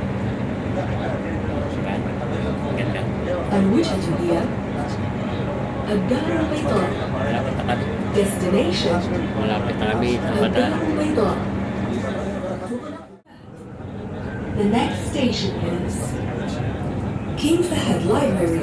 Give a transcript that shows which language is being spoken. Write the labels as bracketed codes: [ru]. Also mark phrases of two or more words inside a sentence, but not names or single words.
[tl] Ganda. [ar] الوجهة هي الدار البيضاء. [tl] Malapit na kami. Destination Malapit na kami sa Bata. [ar] الدار البيضاء. [en] The next station is King Fahad Library.